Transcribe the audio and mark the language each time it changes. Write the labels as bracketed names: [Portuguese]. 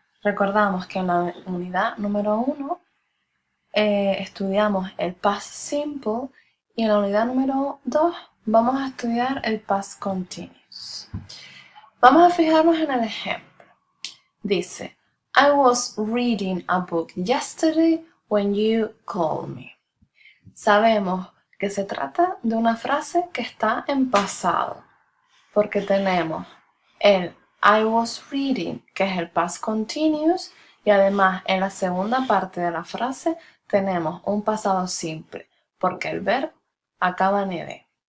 [Spanish] Recordamos que en la unidad número 1 estudiamos el past simple y en la unidad número 2 vamos a estudiar el past continuous. Vamos a fijarnos en el ejemplo. [English] Dice, I was reading a book yesterday when you called me. [Spanish] Sabemos que se trata de una frase que está en pasado, porque tenemos el [English] I was reading, [Spanish] que es el past continuous, y además en la segunda parte de la frase tenemos un pasado simple, porque el verbo acaba en ed.